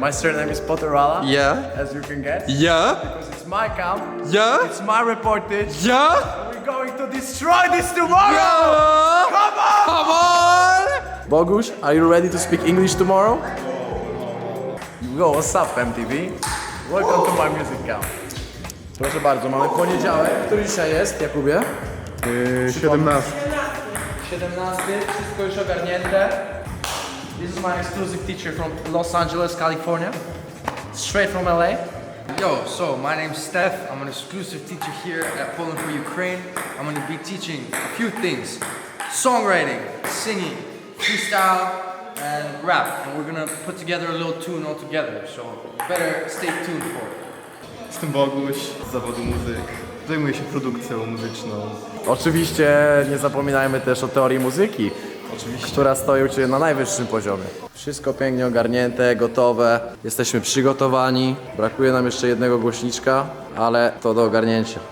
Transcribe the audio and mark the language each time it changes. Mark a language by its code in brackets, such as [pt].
[en] My surname is Potterala. Yeah. As you can guess. Yeah? Because it's my camp. Yeah? It's my reportage. Yeah? We're going to destroy this tomorrow! Come on! Come on! Bogusz, are you ready to speak English tomorrow? Yo, what's up MTV? Welcome to my music camp. [pl] Proszę bardzo, mamy poniedziałek. Który dzisiaj jest, Jakubie? 17. 17, wszystko już ogarnięte. [en] This is my exclusive teacher from Los Angeles, California. Straight from LA. Yo, so my name's Steph. I'm an exclusive teacher here at Poland for Ukraine. I'm going to be teaching a few things: songwriting, singing, freestyle, and rap. And we're going to put together a little tune all together. So better stay tuned for it. [pl] Jestem Boguś z zawodu muzyk. Zajmuję się produkcją muzyczną. Oczywiście nie zapominajmy też o teorii muzyki, która stoi u Ciebie na najwyższym poziomie. Wszystko pięknie ogarnięte, gotowe, jesteśmy przygotowani. Brakuje nam jeszcze jednego głośniczka, ale to do ogarnięcia.